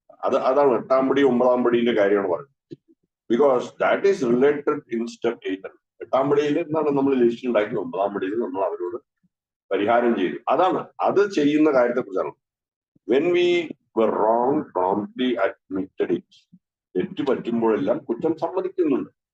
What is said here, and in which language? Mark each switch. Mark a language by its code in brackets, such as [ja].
[ml] അതാണ് 8-ാം പടി 9-ാം പടിയുടെ കാര്യമാണ് പറയുന്നത്. [en] Because that is related in step 8. [ml] 8-ാം പടിയിൽ എന്താണ് നമ്മൾ ലിസ്റ്റ് ഉണ്ടാക്കി, 9-ാം പടിയിൽ നമ്മൾ അവരോട് പരിഹാരം ചെയ്തു. അതാണ് അത് ചെയ്യുന്ന കാര്യത്തെ കുറിച്ചാണ്. [en] When we were wrong, promptly admitted it. [ml] തെറ്റ് പറ്റുമ്പോഴെല്ലാം കുറ്റം സമ്മതിക്കുന്നുണ്ട്.